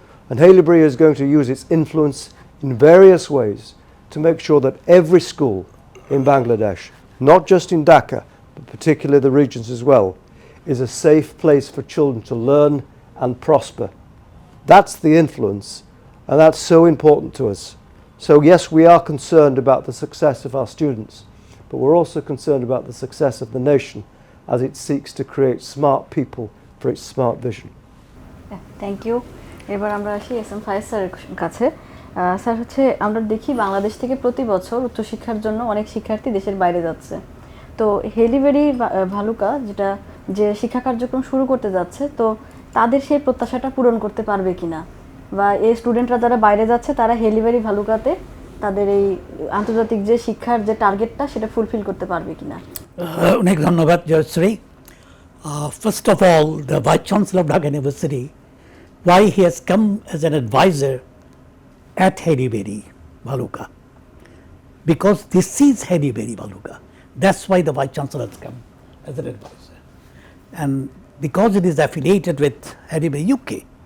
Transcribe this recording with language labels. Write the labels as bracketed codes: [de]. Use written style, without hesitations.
[en] And Haileybury is going to use its influence in various ways to make sure that every school in Bangladesh, not just in Dhaka, but particularly the regions as well, is a safe place for children to learn and prosper. That's the influence, and that's so important to us. So yes, we are concerned about the success of our students, but we're also concerned about the success of the nation as it seeks to create smart people for its smart vision. Thank you. [bn] এবার আমরা আসি S M ফায়েজ স্যারের কাছে। Sir হচ্ছে আমরা দেখি বাংলাদেশ থেকে প্রতি বছর উচ্চশিক্ষার জন্য অনেক শিক্ষার্থী দেশের বাইরে যাচ্ছে। তো হেলিবেরি ভালুকা যে শিক্ষা কার্যক্রম শুরু করতে যাচ্ছে, তো তাদের সেই প্রত্যাশাটা পূরণ করতে পারবে কিনা, বা এই স্টুডেন্টরা যারা বাইরে যাচ্ছে তারা হেলিবেরি ভালুকাতে তাদের এই আন্তর্জাতিক যে শিক্ষার যে টার্গেটটা সেটা ফুলফিল করতে পারবে কিনা? অনেক ধন্যবাদ Jayashree. [en] First of all, the Vice Chancellor of Dhaka University, why he has come as an advisor at Haileybury Bhaluka, because this is Haileybury Bhaluka. That's why the Vice Chancellor has come as an advisor, and because it is affiliated with Haileybury UK.